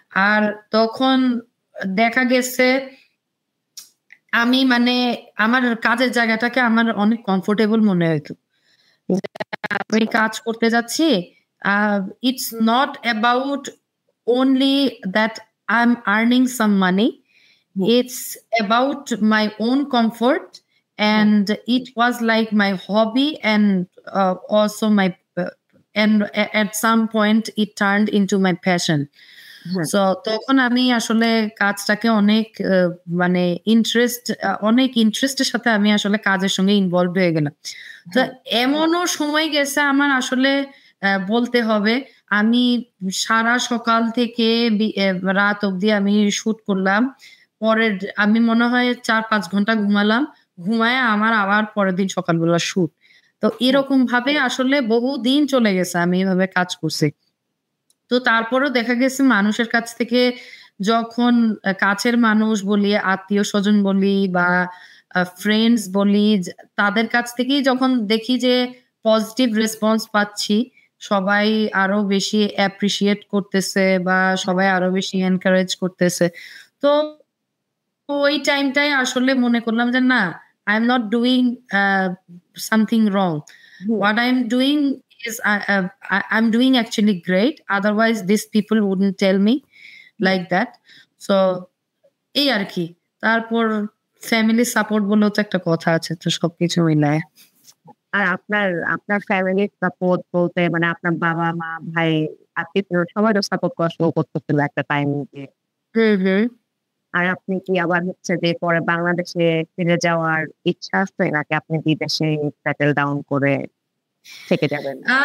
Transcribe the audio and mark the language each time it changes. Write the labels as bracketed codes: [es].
[bn] আর তখন দেখা গেছে আমি মানে আমার কাজের জায়গাটাকে আমার অনেক কমফোর্টেবল মনে হইতো। আমি কাজ করতে যাচ্ছি, [en] It's not about only that I'm earning some money. It's about my own comfort, and it was like my hobby, and also my and at some point it turned into my passion. [bn] So তখন আমি আসলে কাজটাকে অনেক মানে অনেক ইন্টারেস্টের সাথে আমি আসলে কাজের সঙ্গে ইনভলভ হয়ে গেলাম। তো এমনও সময় গেছে আমার আসলে বলতে হবে, আমি সারা সকাল থেকে রাত অবধি আমি শুট করলাম। পরের আমি মনে হয় 4-5 ঘন্টা ঘুমালাম। ঘুমায়ে আমার আবার পরের দিন সকালবেলা শুট। তো এরকম ভাবে আসলে বহুদিন চলে গেছে আমি এভাবে কাজ করছি। তো তারপরেও দেখা গেছে মানুষের কাছ থেকে যখন কাছের মানুষ বলি, আত্মীয়-স্বজন বলি বা ফ্রেন্ডস বলি, তাদের কাছ থেকেই যখন দেখি যে পজিটিভ রেসপন্স পাচ্ছি, সবাই আরো বেশি অ্যাপ্রিশিয়েট করতেছে বা সবাই আরো বেশি এনকারেজ করতেছে। তো ওই টাইমটায় আসলে মনে করলাম যে না, [en] I am not doing something wrong. What I'm doing is I'm doing actually great. Otherwise, these people wouldn't tell me like that. [bn] So, এই আর কি। তারপর ফ্যামিলি সাপোর্ট বলেও তো একটা কথা আছে, তো সবকিছু মিলায়। আর আপনার ফ্যামিলির সাপোর্ট বলতে মানে আপনার বাবা মা ভাই আত্মীয় সবাই তো সাপোর্ট করা শুরু করতেছিল একটা টাইম দিয়ে। আর আপনি কি আবার হচ্ছে যে পরে বাংলাদেশে ফিরে যাওয়ার ইচ্ছা আছে নাকি আপনি বিদেশে সেটেল ডাউন করে থেকে যাবেন?